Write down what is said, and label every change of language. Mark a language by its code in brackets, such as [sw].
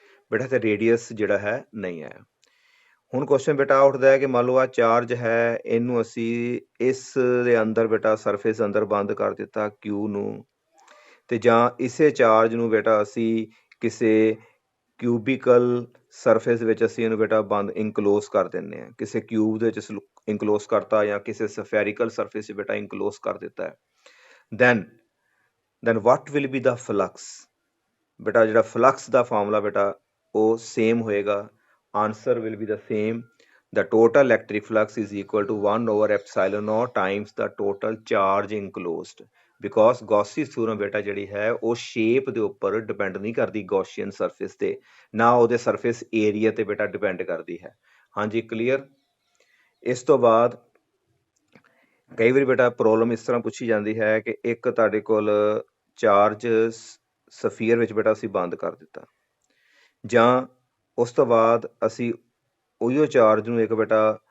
[pa] बेटा ਤੇ ਰੇਡੀਅਸ ਜਿਹੜਾ ਹੈ ਨਹੀਂ ਆਇਆ। ਹੁਣ ਕੁਐਸਚਨ बेटा ਉੱਠਦਾ ਹੈ ਕਿ ਮੰਨ ਲਓ ਆ ਚਾਰਜ ਹੈ, ਇਹਨੂੰ ਅਸੀਂ ਇਸ ਦੇ ਅੰਦਰ बेटा ਸਰਫੇਸ ਅੰਦਰ ਬੰਦ ਕਰ ਦਿੱਤਾ Q ਨੂੰ, ਤੇ ਜਾਂ ਇਸੇ ਚਾਰਜ ਨੂੰ बेटा ਅਸੀਂ ਕਿਸੇ ਕਿਊਬਿਕਲ ਸਰਫੇਸ ਵਿੱਚ ਅਸੀਂ ਇਹਨੂੰ बेटा ਬੰਦ ਇਨਕਲੋਜ਼ ਕਰ ਦਿੰਦੇ ਹਾਂ, ਕਿਸੇ ਕਿਊਬ ਦੇ ਵਿੱਚ ਇਨਕਲੋਜ਼ ਕਰਤਾ ਜਾਂ ਕਿਸੇ ਸਫੈਰਿਕਲ ਸਰਫੇਸ बेटा ਇਨਕਲੋਜ਼ ਕਰ ਦਿੱਤਾ ਹੈ। [en] then what will be the flux? [pa] बेटा ਜਿਹੜਾ ਫਲਕਸ ਦਾ ਫਾਰਮੂਲਾ बेटा ਉਹ ਸੇਮ ਹੋਏਗਾ, [en] answer will be the same। the total electric flux is equal to 1/epsilon naught times the total charge enclosed। [pa] because Gauss's theorem बेटा ਜਿਹੜੀ ਹੈ ਉਹ shape ਦੇ ਉੱਪਰ ਡਿਪੈਂਡ ਨਹੀਂ ਕਰਦੀ ਗੌਸੀਅਨ ਸਰਫੇਸ ਤੇ, ਨਾ ਉਹਦੇ ਸਰਫੇਸ ਏਰੀਆ ਤੇ बेटा ਡਿਪੈਂਡ ਕਰਦੀ ਹੈ। ਹਾਂਜੀ ਕਲੀਅਰ। ਇਸ ਤੋਂ ਬਾਅਦ ਕਈ ਵਾਰੀ बेटा ਪ੍ਰੋਬਲਮ ਇਸ ਤਰ੍ਹਾਂ ਪੁੱਛੀ ਜਾਂਦੀ ਹੈ ਕਿ ਇੱਕ ਤੁਹਾਡੇ ਕੋਲ ਚਾਰਜ ਸਫੀਅਰ ਵਿੱਚ बेटा ਅਸੀਂ ਬੰਦ ਕਰ ਦਿੱਤਾ, ਜਾਂ ਉਸ ਤੋਂ ਬਾਅਦ ਅਸੀਂ ਉਹੀਓ ਚਾਰਜ ਨੂੰ ਇੱਕ बेटा